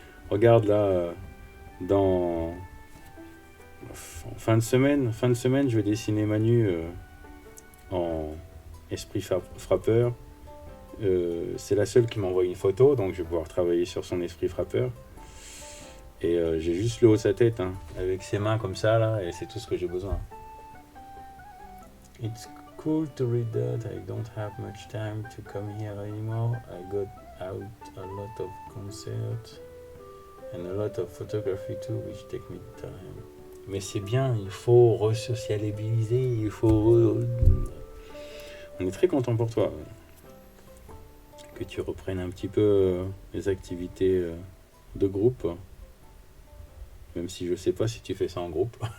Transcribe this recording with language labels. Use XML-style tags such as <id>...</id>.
<fr>Regarde là, dans fin de semaine, je vais dessiner Manu en esprit frappeur. C'est la seule qui m'envoie une photo, donc je vais pouvoir travailler sur son esprit frappeur. Et j'ai juste le haut de sa tête, hein, avec ses mains comme ça là, et c'est tout ce que j'ai besoin.</fr> <en>It's cool to read that. I don't have much time to come here anymore. I got out a lot of concerts and a lot of photography too, which take me time.</en> <fr>Mais c'est bien, il faut resocialiser, il faut... On est très content pour toi. Que tu reprennes un petit peu les activités de groupe. Même si je sais pas si tu fais ça en groupe.</fr>